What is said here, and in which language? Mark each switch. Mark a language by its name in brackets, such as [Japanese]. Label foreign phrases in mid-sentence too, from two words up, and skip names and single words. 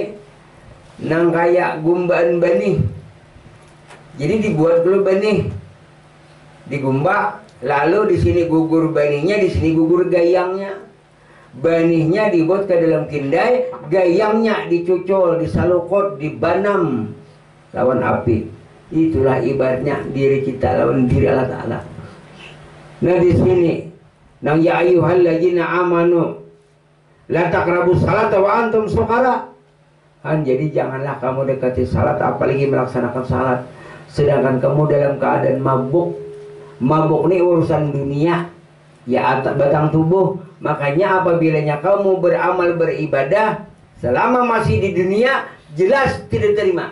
[Banjar] Nang kayak gumbaan benih. Jadi dibuat dulu benih, digumba, lalu di sini gugur benihnya, di sini gugur gayangnya. Benihnya dibuat ke dalam kindai, gayangnya dicucul, disalukot, dibanam lawan api. Itulah ibaratnya diri kita lawan diri Allah Ta'ala. Nah di sini, nang [Arabic] يا أيها الذين آمنوا لا تقربوا الصلاة وأنتم سكارى. [Banjar] Jadi janganlah kamu dekati salat, apalagi melaksanakan salat sedangkan kamu dalam keadaan mabuk. Mabuk ini urusan dunia, ya atas batang tubuh. Makanya apabila kamu beramal beribadah selama masih di dunia, jelas tidak terima.